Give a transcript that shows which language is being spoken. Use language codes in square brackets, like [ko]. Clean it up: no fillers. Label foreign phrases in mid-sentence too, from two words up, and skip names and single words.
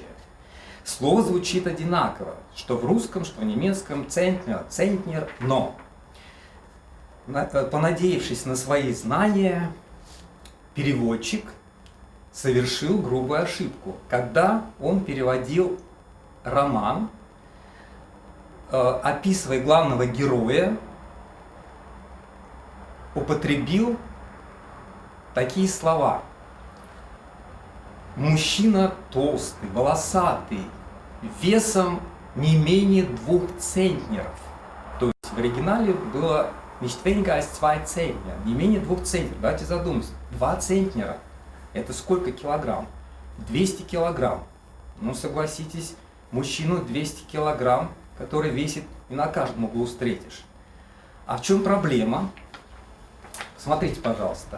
[ru] Слово звучит одинаково, что в русском, что в немецком, центнер, центнер, но, понадеявшись на свои знания, переводчик совершил грубую ошибку, когда он переводил роман, описывая главного героя, употребил такие слова. Мужчина толстый, волосатый, весом не менее 2 центнеров. То есть в оригинале было [de] nicht weniger als 2 Zentner, [ru] не менее 2 центнеров. Давайте задумаемся. 2 центнера – это сколько килограмм? 200 килограмм. Ну, согласитесь, мужчину 200 килограмм, который весит, не на каждом углу встретишь. А в чем проблема? Смотрите, пожалуйста.